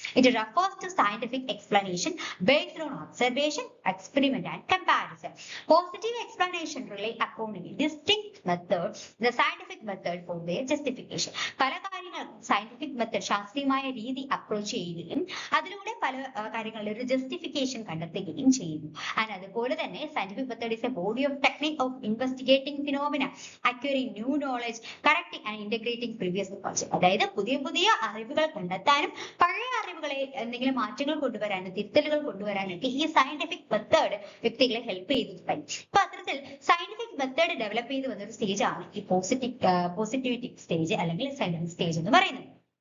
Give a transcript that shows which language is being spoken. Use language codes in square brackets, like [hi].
[en] It refers to scientific explanation based on observation, experiment and comparison. Positive explanation rely upon a distinct method, the scientific method for their justification. [ml] പല കാര്യങ്ങളും scientific method ശാസ്ത്രീയമായ രീതി approach ചെയ്യുകയും അതിലൂടെ പല കാര്യങ്ങളുടെ ഒരു ജസ്റ്റിഫിക്കേഷൻ കണ്ടെത്തുകയും ചെയ്യുന്നു. [en] and [ml] അതുപോലെ തന്നെ [en] Scientific method is a body of technique of investigating phenomena, acquiring new knowledge, correcting and integrating previous knowledge. [ml] അതായത് പുതിയ പുതിയ അറിവുകൾ കണ്ടെത്താനും പഴയ അറിവുകളെ എന്തെങ്കിലും മാറ്റങ്ങൾ കൊണ്ടുവരാനും തിരുത്തലുകൾ കൊണ്ടുവരാനൊക്കെ ഈ സയന്റിഫിക് മെത്തേഡ് വ്യക്തികളെ ഹെൽപ്പ് ചെയ്തിട്ടുണ്ട്. അപ്പൊ അത്തരത്തിൽ സയന്റിഫിക് മെത്തേഡ് ഡെവലപ്പ് ചെയ്ത് വന്നൊരു സ്റ്റേജ് ആണ് ഈ പോസിറ്റിവിറ്റി സ്റ്റേജ് അല്ലെങ്കിൽ സയന്റിഫിക് സ്റ്റേജ് എന്ന് പറയുന്നത്.